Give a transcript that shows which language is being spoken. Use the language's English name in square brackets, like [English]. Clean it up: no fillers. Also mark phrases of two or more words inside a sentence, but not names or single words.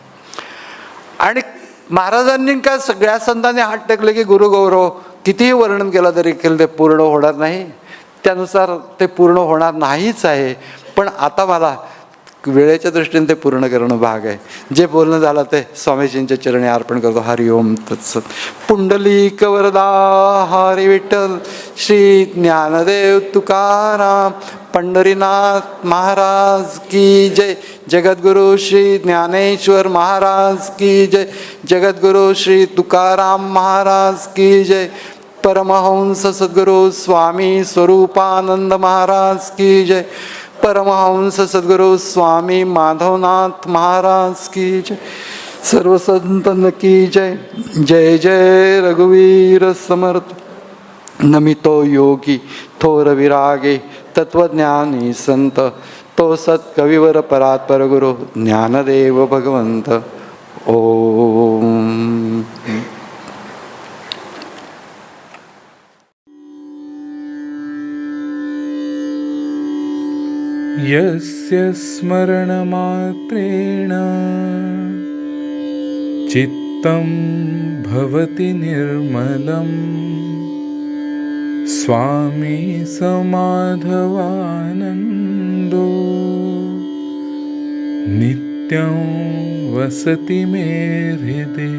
[Marathi] आणि महाराजांनी काय सगळ्या संतांनी हात टेकले की गुरुगौरव कितीही वर्णन केलं तरी ते पूर्ण होणार नाही, त्यानुसार ते पूर्ण होणार नाहीच आहे. पण आता मला वेळेच्या दृष्टीने ते पूर्ण करणं भाग आहे. जे बोलणं झालं ते स्वामीजींच्या चरणी अर्पण करतो. [Sanskrit] हरि ओम तत्सत. [Hindi] पुंडलिक वरदा हरी विठ्ठल श्री ज्ञानदेव तुकाराम पंढरीनाथ महाराज की जय. जगद्गुरु श्री ज्ञानेश्वर महाराज की जय. जगद्गुरु श्री तुकाराम महाराज की जय. परमहंस सद्गुरु स्वामी स्वरूपानंद महाराज की जय. परमहंस सद्गुरु स्वामी माधवनाथ महाराज की जय. सर्व संतन की जय. [Marathi] जय जय रघुवीर समर्थ. नमितो योगी थोर विरागे तत्वज्ञानी संत, तो सत्कविवर परात्पर गुरु ज्ञानदेव भगवंत. [Sanskrit] ओम. यस्य स्मरणमात्रेण चित्तं भवति निर्मलं, स्वामी समाधवानन्दो नित्यं वसति मे हृदि.